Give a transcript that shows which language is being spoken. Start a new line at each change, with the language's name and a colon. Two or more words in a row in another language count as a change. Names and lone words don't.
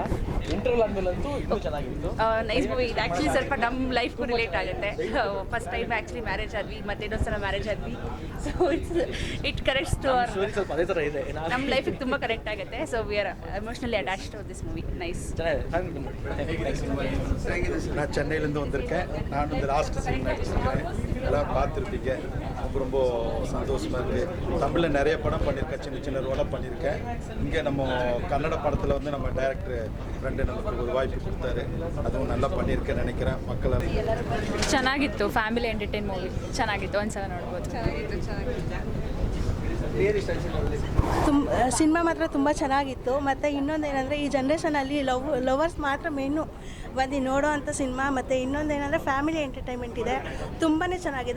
Kannada: ಇಂಟರ್ವಲ್ ಆದಮೇಲಂತೂ ಇನ್ನೂ ಚೆನ್ನಾಗಿತ್ತು.
English: nice movie.
Kannada: ಇದು ಆ್ಯಕ್ಚುಲಿ ಸ್ವಲ್ಪ ನಮ್ಮ ಲೈಫ್ಗೂ ರಿಲೇಟ್ ಆಗುತ್ತೆ.
English: first time actually marriage
Kannada: ಆದ್ವಿ, ಮತ್ತೆ ಇನ್ನೊಂದು ಸಲ ಮ್ಯಾರೇಜ್ ಆದ್ವಿ.
English: so it corrects to our
Kannada: ಸ್ವಲ್ಪ ಅದೇ ಥರ ಇದೆ. ನಮ್ಮ ಲೈಫಿಗೆ ತುಂಬ ಕರೆಕ್ಟ್ ಆಗುತ್ತೆ.
English: so we are emotionally attached to this movie. nice.
Tamil: நான் சென்னையிலேருந்து வந்திருக்கேன். நான் இந்த
English: last scene
Tamil: நடிச்சிருக்கேன். எல்லோரும் பார்த்துருப்பீங்க. ரொம்ப சந்தோஷமாக இருக்குது. தமிழில் நிறைய படம் பண்ணியிருக்கேன், சின்ன சின்ன ரோலாக பண்ணியிருக்கேன். இங்கே நம்ம கன்னட படத்தில் வந்து நம்ம
English: director friend
Tamil: நமக்கு ஒரு வாய்ப்பு கொடுத்தாரு. அதுவும் நல்லா பண்ணியிருக்கேன்னு நினைக்கிறேன்.
Kannada: ಮಕ್ಕಳ ಚೆನ್ನಾಗಿತ್ತು.
English: family entertain movie
Kannada: ಚೆನ್ನಾಗಿತ್ತು. ಒಂದ್ಸಲ ನೋಡ್ಬೋದು. ಸಿನಿಮಾ ಮಾತ್ರ ತುಂಬ ಚೆನ್ನಾಗಿತ್ತು. ಮತ್ತು ಇನ್ನೊಂದೇನೆಂದರೆ ಈ ಜನ್ರೇಷನಲ್ಲಿ ಲವರ್ಸ್ ಮಾತ್ರ ಮೇನು ಬಂದು ನೋಡೋ ಅಂಥ ಸಿನಿಮಾ. ಮತ್ತು ಇನ್ನೊಂದೇನೆಂದರೆ
English: family entertainment
Kannada: ಇದೆ, ತುಂಬಾ ಚೆನ್ನಾಗಿದೆ.